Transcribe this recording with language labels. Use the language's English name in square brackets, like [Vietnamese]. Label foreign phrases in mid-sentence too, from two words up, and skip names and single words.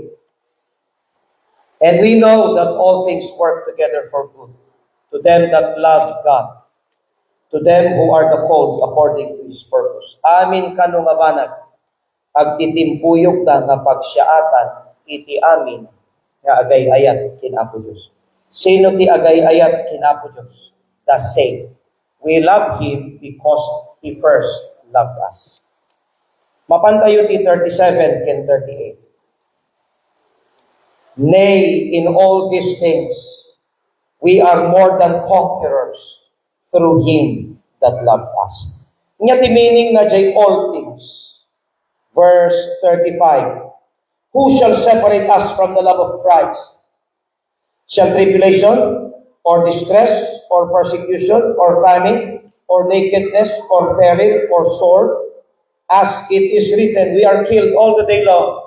[English] And we know that all things work together for good to them that love God, to them who are the called according to His purpose. [Iloko] Amin kanu nga banag, agtitimpuyok na nga pagsiyaatan, iti amin nga agay-ayat kinapo Diyos. Sino ti agay-ayat kinapo Diyos? [English] The same. We love Him because He first loved us. [Iloko] Mapantayo ti 37 ken 38. Nay, [English] in all these things, we are more than conquerors through Him that loved us. [Iloko] Nga ti meaning na jay [English] all things. [Iloko] Verse 35. [English] Who shall separate us from the love of Christ? Shall tribulation, or distress, or persecution, or famine, or nakedness, or peril, or sword? As it is written, we are killed all the day long.